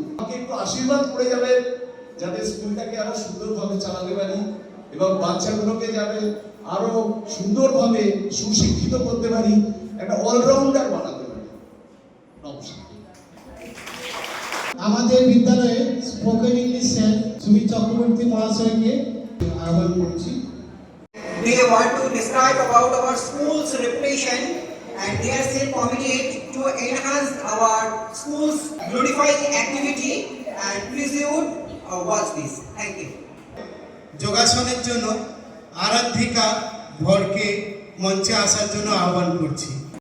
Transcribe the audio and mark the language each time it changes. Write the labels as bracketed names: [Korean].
[Bangla] আমাকে একটু আশীর্বাদ করে যাবেন যাতে স্কুলটাকে আরো সুন্দরভাবে চালাতে পারি এবং বাচ্চাগুলোকে যাবে আরো সুন্দরভাবে সুশিক্ষিত করতে পারি, একটা অলরাউন্ডার বানাতে পারি। নমস্কার। আমাদের বিদ্যালয়ে spoken English sir Sumit Chakraborty মহাশয়কে আহ্বান করছি। [English] They want to describe about our school's reputation and their self-committed to enhance our school's glorifying activity, and please you would watch this. Thank you. [Bangla] যোগাসনের জন্য আরাধিকা ভরকে মঞ্চে আসার জন্য আহ্বান করছি।